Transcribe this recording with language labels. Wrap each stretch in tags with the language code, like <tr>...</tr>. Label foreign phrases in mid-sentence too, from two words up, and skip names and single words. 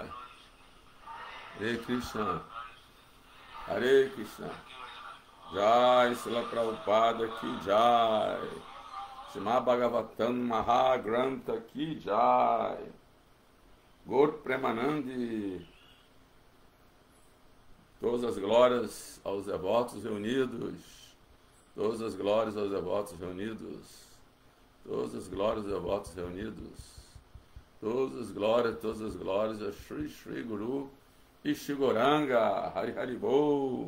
<hi>Hare Krishna, Hare Krishna. जय, श्रील प्रभुपाद की जय. श्रीमद् भागवतम् महाग्रन्थ की जय. Gaur Premanandi.</hi> <pt>Todas as glórias aos devotos reunidos. Todas as glórias aos devotos reunidos. Todas as glórias aos devotos reunidos. Todas as glórias a Shri Shri Guru Ishigoranga,</pt> <bn>হরি হরি বোল.</bn>